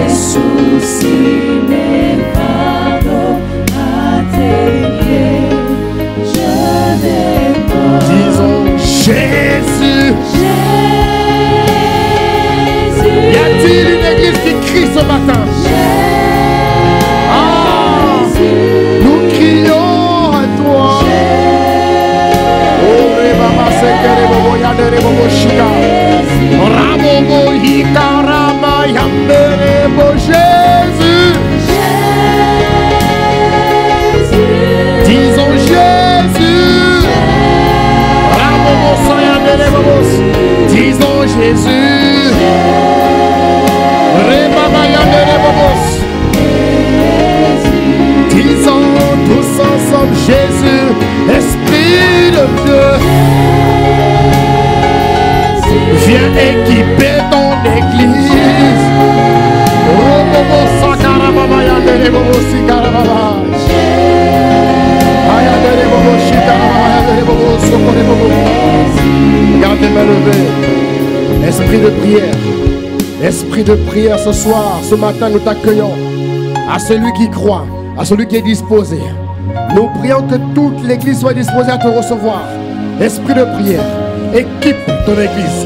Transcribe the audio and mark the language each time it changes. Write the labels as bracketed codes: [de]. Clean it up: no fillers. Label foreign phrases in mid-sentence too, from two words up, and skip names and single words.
[fr] soucis, mes fardeaux à tes pieds, je dépose. Disons Jésus. Jésus, Y a-t-il une église qui crie ce matin? Jésus, Nous crions à toi. Oh, Rebaba Sekere Bobo Yadere Bobo Shika. Rabobo Hikarama Yambere Bo Jésus. Jésus, Disons Jésus. Rabobo Sayandere Bobos. Disons Jésus. Rebaba Yandere Bobos. Disons tous ensemble Jésus, Esprit de Dieu. Viens équiper ton église. Robobo Sakarababa Yandere Bobo Sikarababa. Ayandere Bobo Shikarababa Yandere Bobo Sokore Bobo. Gardez main levée. Esprit de prière. Esprit de prière ce soir, ce matin nous t'accueillons. À celui qui croit, à celui qui est disposé. Nous prions que toute l'église soit disposée à te recevoir. Esprit de prière, équipe ton église.